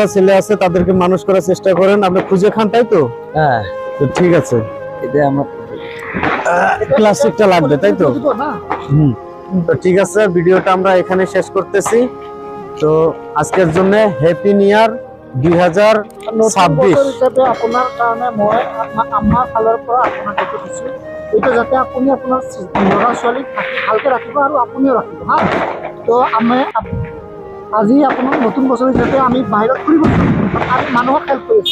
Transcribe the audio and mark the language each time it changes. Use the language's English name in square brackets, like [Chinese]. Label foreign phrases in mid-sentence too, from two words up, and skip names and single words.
[Bangla] ছেলে আছে, তাদেরকে মানুষ করার চেষ্টা করেন। আপনি খুঁজে খান, তাই তো? হ্যাঁ, তো ঠিক আছে। এটা আমার প্লাস্টিকটা লাগবে, তাই তো? তো ঠিক আছে, ভিডিওটা আমরা এখানে শেষ করতেছি। তো আজকের জন্য [English] Happy New Year [Bangla] 2026 [Assamese] হিচাপে আপোনাৰ কাৰণে মই আমাৰ ফালৰ পৰা আপোনাক এইটো দিছো। এইটো যাতে আপুনি আপোনাৰ ল'ৰা ছোৱালীক ভালকে ৰাখিব আৰু আপুনিও ৰাখিব হা। তো আমি আজি আপোনাৰ নতুন বছৰ হিচাপে আমি বাহিৰত ফুৰিব আমি মানুহক হেল্প কৰিছো।